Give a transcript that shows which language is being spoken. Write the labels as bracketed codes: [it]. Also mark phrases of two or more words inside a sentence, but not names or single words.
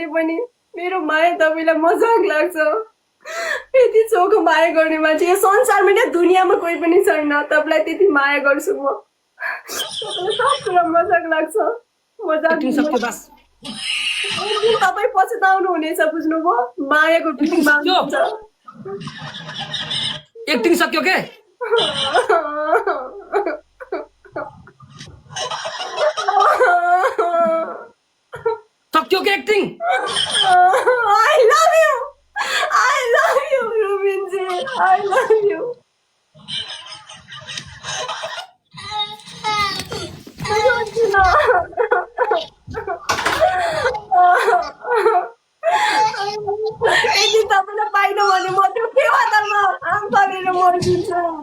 [ne] पनि मेरो माया तपाईलाई मजाक लाग्छ यति चोखो माया गर्ने मान्छे यो संसारमा नै दुनियाँमा कोही पनि छैन तपाईलाई त्यति माया गर्छु म सब कुरा मजाक लाग्छ मजाक तपाईँ पछुताउनु हुनेछ बुझ्नुभयो मायाको फिलिङमा हुन्छ एक्टिङ सक्यो के सक्यो के एक्टिङ [en] I love you Rubinji I love you [ne] यदि तपाईँलाई पाइनँ भने म त्यो फेवातालमा आम पारेर मरिदिन्छु